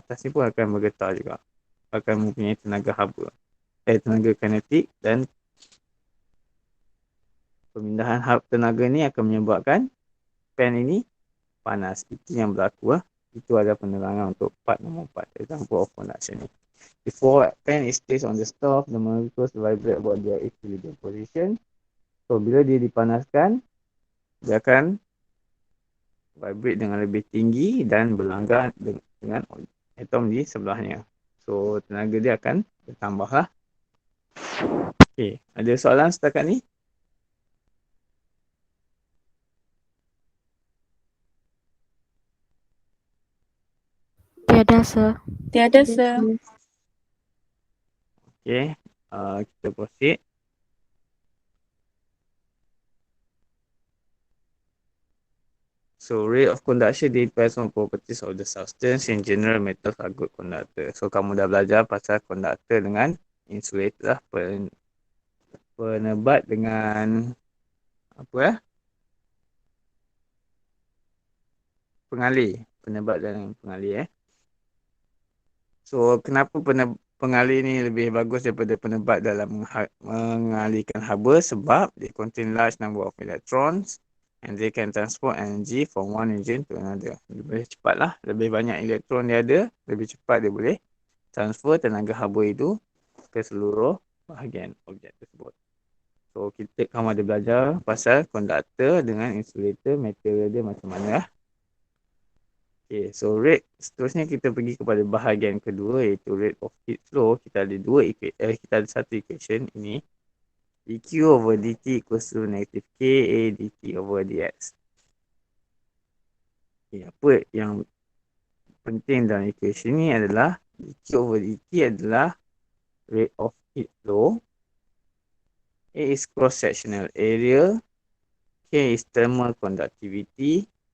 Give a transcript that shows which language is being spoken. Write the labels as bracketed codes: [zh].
[ms] Atas ni pun akan bergetar juga. Akan mempunyai tenaga haba. Tenaga kinetik, dan pemindahan tenaga ni akan menyebabkan pen ini panas. Itu yang berlaku Itu adalah penerangan untuk part nombor 4. [en] Example of conduction ni. Before pen is placed on the stove, the molecules vibrate about their equilibrium position. [ms] So, bila dia dipanaskan, dia akan vibrate dengan lebih tinggi dan berlanggar dengan atom di sebelahnya. So, tenaga dia akan bertambah Okay, ada soalan setakat ni? Tiada, sir. Tiada, sir. Okay, kita proceed. [en] So, rate of conduction depends on properties of the substance. In general, metals are good conductor. [ms] So, kamu dah belajar pasal conductor dengan insulator penebat dengan apa pengalih. Penebat dan pengalih So, kenapa pengalih ni lebih bagus daripada penebat dalam mengalihkan haba? [en] Sebab they contain large number of electrons and they can transport energy from one region to another. [ms] Lebih cepat lebih banyak elektron dia ada, lebih cepat dia boleh transfer tenaga haba itu ke seluruh bahagian objek tersebut. So, kamu ada belajar pasal konduktor dengan insulator, material dia macam mana Okay, so rate seterusnya kita pergi kepada bahagian kedua iaitu rate of heat flow. Kita ada kita ada satu equation ini. [en] dQ over dt equals to negative Ka dt over dx. [ms] Okay, apa yang penting dalam equation ini adalah dQ over dt adalah rate of heat flow. [en] A is cross-sectional area. K is thermal conductivity.